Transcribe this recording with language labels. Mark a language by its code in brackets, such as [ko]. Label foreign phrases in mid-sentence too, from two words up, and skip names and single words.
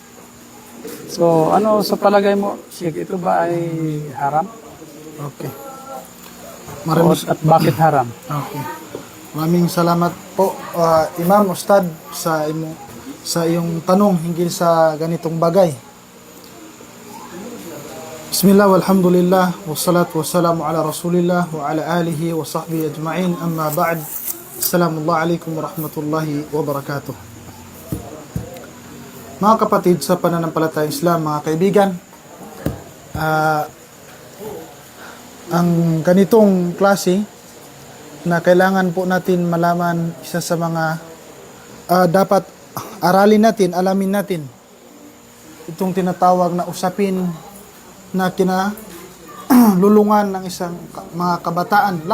[tl] So, ano sa palagay mo, Sheikh, ito ba ay haram? Okay. At bakit haram? Okay. Maraming salamat po, Imam, Ustad, sa iyong tanong hinggil sa ganitong bagay. [ar] بسم الله، والحمد لله، والصلاة والسلام على رسول الله، وعلى آله وصحبه أجمعين، أما بعد. السلام عليكم ورحمة الله وبركاته. [tl] Mga kapatid sa pananampalatayang Islam, mga kaibigan, ang ganitong klase na kailangan po natin malaman, isa sa mga dapat aralin natin, alamin natin, itong tinatawag na usapin na kinalulungan ng isang mga kabataan.